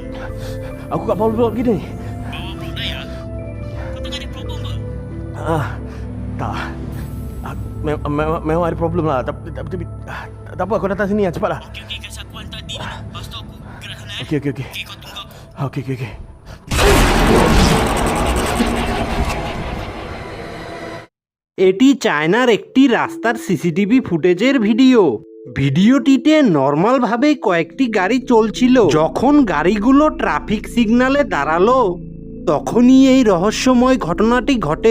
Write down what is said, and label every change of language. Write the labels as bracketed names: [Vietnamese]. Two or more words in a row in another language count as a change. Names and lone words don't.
[Malay] Aku kat Paul Blok gini. Bawa Blok Daya? Kau tengah ada problem ke? Tak. Memang ada problem lah. Tapi tak apa, kau datang sini lah, cepatlah. Okey, kasi aku hantar Di dulu. Lepas tu aku gerak sana eh. Okey. Okey, kau tunggu aku. Okey. [Bangla] এটি চায়নার একটি রাস্তার [English] CCTV footage [Bangla] ভিডিও। ভিডিওটিতে নর্মাল ভাবে কয়েকটি গাড়ি চলছিল। যখন গাড়িগুলো [English] traffic signal [Bangla] দাঁড়ালো, তখনই এই রহস্যময় ঘটনাটি ঘটে।